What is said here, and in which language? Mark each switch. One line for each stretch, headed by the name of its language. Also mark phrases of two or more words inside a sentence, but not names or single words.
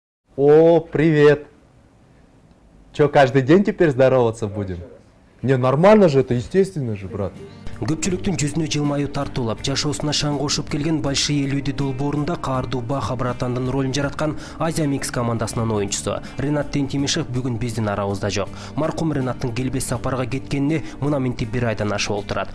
Russian: О, привет! Че, каждый день теперь здороваться будем? Не, нормально же, это естественно же, брат.
Kyrgyz: Көпчүлүктүн жүзүнө жылмаюу тартуулап жашоосуна шаң кошуп келген Большие люди долбоорунда каардуу Баха братандын ролун жараткан Азия Микс командасынын оюнчусу Ренат Тентимишев бүгүн биздин арабызда жок. Маркум Ренаттын келбес сапарга кеткенине мына минти бир айдан ашып олтурат.